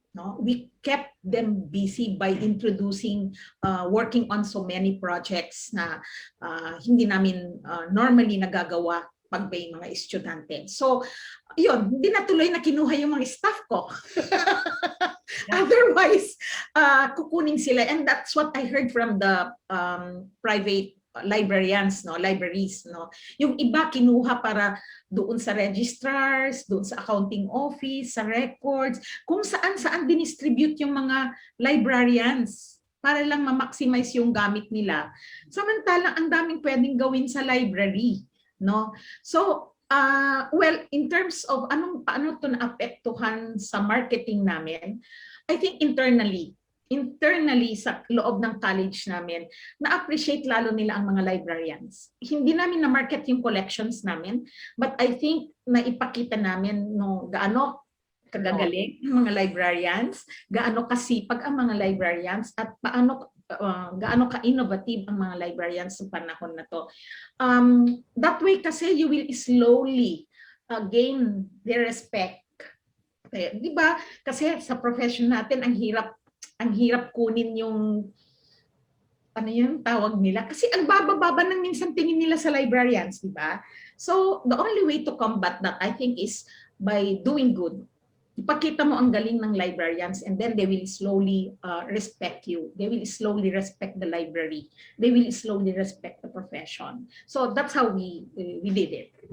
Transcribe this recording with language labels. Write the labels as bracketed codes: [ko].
[en] No? We kept them busy by introducing, working on so many projects [tl] na hindi namin normally nagagawa pag may mga estudyante. So, yun, hindi natuloy na kinuha yung mga staff ko. Otherwise, kukunin sila. [en] And that's what I heard from the private librarians, no, libraries, no. [tl] Yung iba kinuha para doon sa registrars, doon sa accounting office, sa records, kung saan-saan dinistribute yung mga librarians para lang ma-maximize yung gamit nila. Samantalang ang daming pwedeng gawin sa library. No, so well, [en] in terms of [tl] paano to naapektuhan sa marketing namin, [en] I think internally [tl] sa loob ng college namin, na-appreciate lalo nila ang mga librarians. Hindi namin na-market yung collections namin, [en] but I think [tl] naipakita namin no gaano kagagaling ang mga librarians, gaano kasipag ang mga librarians, at paano gaano ka-innovative ang mga librarians sa panahon na to. [en] That way kasi you will slowly gain their respect. [tl] Di ba? Kasi sa profession natin ang hirap kunin yung ano yung tawag nila kasi ang baba-baba ng minsan tingin nila sa librarians, di ba? [en] So the only way to combat that I think is by doing good. [tl] Ipakita mo ang galing ng librarians [en] and then they will slowly respect you. They will slowly respect the library. They will slowly respect the profession. So that's how we did it.